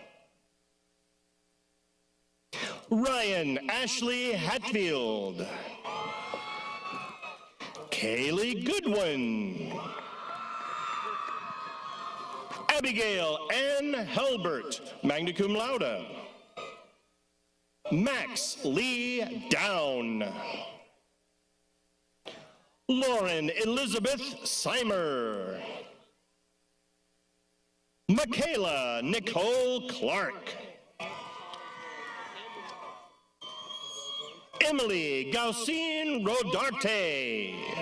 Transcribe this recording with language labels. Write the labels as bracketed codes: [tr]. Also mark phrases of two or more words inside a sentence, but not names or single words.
[en] Ryan Ashley Hatfield. Kaylee Goodwin. Abigail Ann Helbert, [la] magna cum laude. [en] Max Lee Down. Lauren Elizabeth Seimer. Michaela Nicole Clark. Emily Gaucine Rodarte.